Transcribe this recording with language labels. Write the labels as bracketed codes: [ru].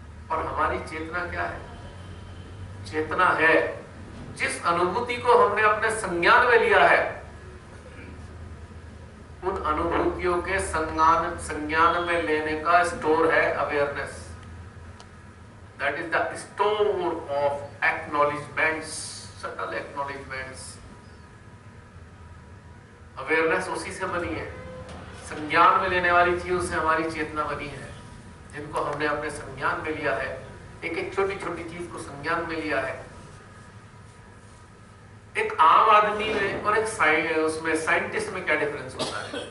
[hi] और हमारी चेतना क्या है? चेतना है जिस अनुभूति को हमने अपने संज्ञान में लिया है, उन अनुभूतियों के संज्ञान में लेने का स्टोर है awareness. [en] That is the store of acknowledgements, subtle acknowledgements. [hi] Awareness उसी से बनी है, संज्ञान में लेने वाली चीजों से हमारी चेतना बनी है, जिनको हमने अपने संज्ञान में लिया है। एक एक छोटी छोटी चीज को संज्ञान में लिया है। एक आम आदमी में और एक उसमें साइंटिस्ट में क्या डिफरेंस होता है?